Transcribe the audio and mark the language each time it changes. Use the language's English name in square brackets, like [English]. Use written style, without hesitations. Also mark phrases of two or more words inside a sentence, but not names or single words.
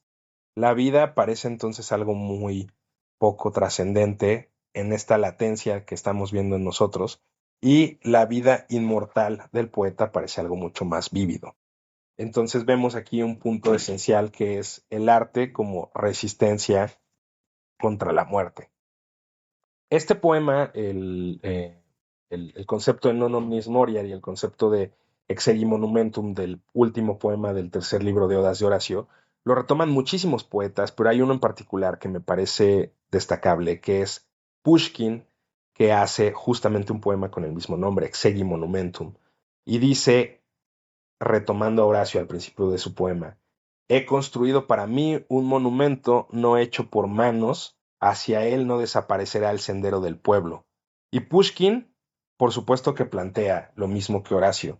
[Spanish] La vida parece entonces algo muy poco trascendente en esta latencia que estamos viendo en nosotros, y la vida inmortal del poeta parece algo mucho más vívido. Entonces vemos aquí un punto esencial que es el arte como resistencia contra la muerte. Este poema, el concepto de [Latin] non omnis moria [Spanish] y el concepto de [Latin] exegi monumentum [Spanish] del último poema del tercer libro de Odas de Horacio, lo retoman muchísimos poetas, pero hay uno en particular que me parece destacable, que es Pushkin, que hace justamente un poema con el mismo nombre, [Latin] exegi monumentum, [Spanish] y dice, retomando a Horacio al principio de su poema, he construido para mí un monumento no hecho por manos, hacia él no desaparecerá el sendero del pueblo. Y Pushkin, por supuesto que plantea lo mismo que Horacio.